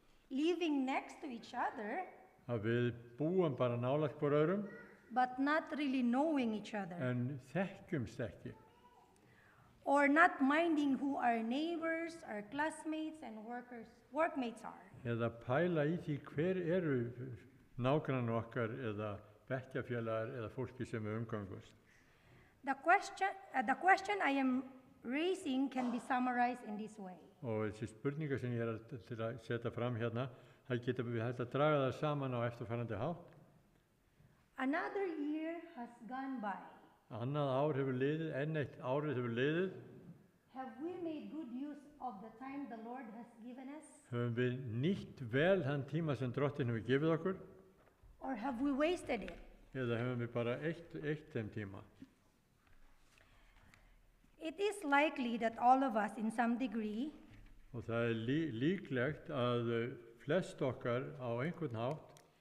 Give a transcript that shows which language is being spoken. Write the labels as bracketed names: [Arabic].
[English] Living next to each other, [Icelandic] Að við búum bara nálægt hvor öðrum, [English] but not really knowing each other. [Icelandic] en þekkjumst ekki. [English] Or not minding who our neighbors, our classmates, and workmates are. [Icelandic] Eða pæla í því hver eru nágrannar okkar eða bekkjarfélagar eða fólki sem við umgangumst. [English] The question I am raising can be summarized in this way. [Icelandic] Og þessi spurningar sem ég til að setja fram hérna, það geta við hægt að draga það saman á eftirfarandi hátt. [English] Another year has gone by. [Icelandic] Annað ár hefur liðið, enn eitt árið hefur liðið. [English] Have we made good use of the time the Lord has given us? [Icelandic] Höfum við nýtt vel þann tíma sem Drottinn hefur gefið okkur? [English] Or have we wasted it? [Icelandic] Eða höfum við bara eitt þeim tíma? [English] It is likely that all of us in some degree [Icelandic] Og það er líklegt að flest okkar á einhvern hátt